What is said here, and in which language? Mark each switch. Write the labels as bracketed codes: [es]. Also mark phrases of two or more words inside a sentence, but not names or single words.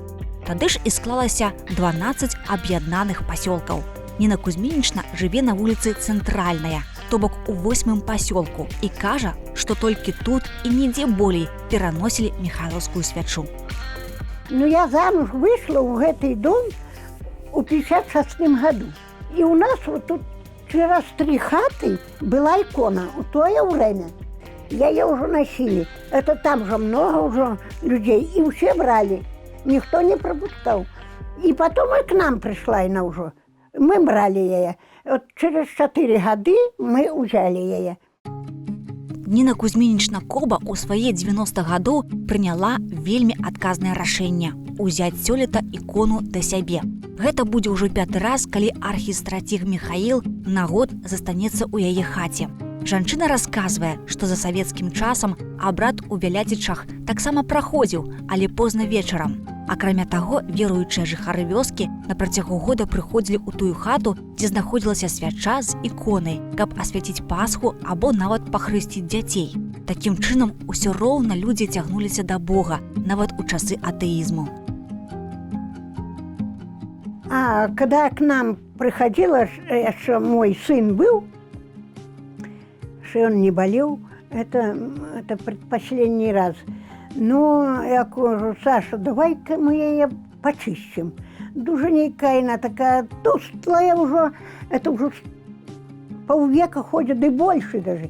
[be] Тады ж і склалася 12 аб'яднаных пасёлкаў. Ніна Кузьмінічна жыве на вуліцы Цэнтральная, то бок у 8-м пасёлку, і кажа, што толькі тут і нідзе болей пераносілі міхайлаўскую свячу. Я замуж вышла ў гэты дом у 56-м году. [ru] И у нас вот тут через 3 хаты была икона в тое время. Ее уже носили. Это там же много уже людей. И все брали. Никто не пропускал. И потом и к нам пришла она уже. Мы брали ее. Вот через 4 года мы взяли ее. [be] Ніна Кузьмінічна Коба ў свае 90 гадоў прыняла вельмі адказнае рашэнне – узяць сёлета ікону да сябе. Гэта будзе ўжо 5-й раз, калі архістратыг Міхаіл на год застанецца ў яе хаце. Жанчына расказвае, што за савецкім часам абрад у Вяляцічах таксама праходзіў, але позна вечарам. Акрамя таго, веруючыя жыхары вёскі на працягу года прыходзілі ў тую хату, дзе знаходзілася свяча з іконай, каб асвяціць Пасху або нават пахрысціць дзяцей. Такім чынам, усё роўна людзі цягнуліся да Бога, нават у часы атэізму. [ru] А когда к нам приходила, еще мой сын был, что он не болел, это предпоследний раз. Ну, я кажу, Саша, давай-ка мы ее почистим. Дуженейка она такая толстая уже, это уже полвека ходит и больше даже.